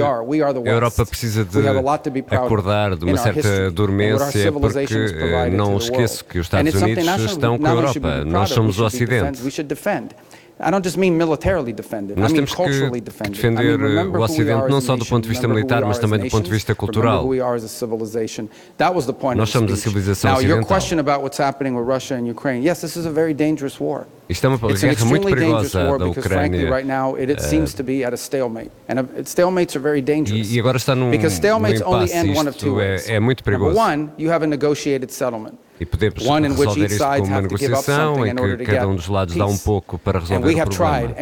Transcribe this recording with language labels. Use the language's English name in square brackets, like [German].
[Portuguese] a Europa precisa de acordar de uma certa dormência, porque não esqueço que os Estados Unidos estão com a Europa, nós somos o Ocidente. [English] I don't just mean militarily defended, [Portuguese] nós [English] I mean [Portuguese] temos que [English] culturally defended. [Portuguese] Defender o Ocidente não só do ponto de vista militar, mas também do ponto de vista cultural. [English] That was the point. [Portuguese] Nós somos a civilização ocidental. [English] Now, your question about what's happening with Russia and Ukraine. Yes, this is a very dangerous war. [Portuguese] Isto é uma guerra muito perigosa da Ucrânia. E agora está num impasse. Isto é muito perigoso. [English] One, you have a negotiated settlement. [Portuguese] E podemos resolver isto com uma negociação em que cada um dos lados dá um pouco para resolver o problema.